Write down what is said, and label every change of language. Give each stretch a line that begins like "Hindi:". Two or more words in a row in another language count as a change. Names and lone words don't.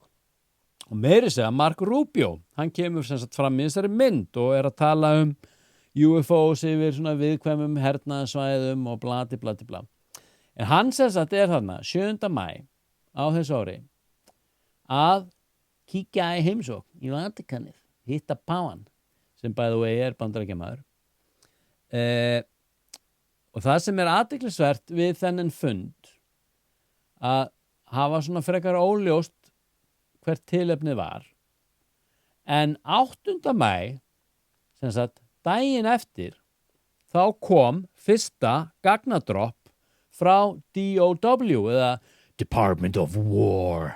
Icelandic: Og meiri segja Mark Rubio, hann kemur sem sagt fram í þessari mynd og er að tala UFOs yfir svona viðkvæmum hernaðarsvæðum og blati. En hann sem sagt þarna 7. maí á þessu ári að kíkja í heimsókn í Vatikanið, hitta páfann, sem
English: by the way
Icelandic: Bandaríkjamaður. Og það sem athyglisvert við þennan fund að hafa svona frekar óljóst hvert tilefnið var, en 8. maí sem sagt daginn eftir þá kom fyrsta gagnadropp frá DOW eða Department of War.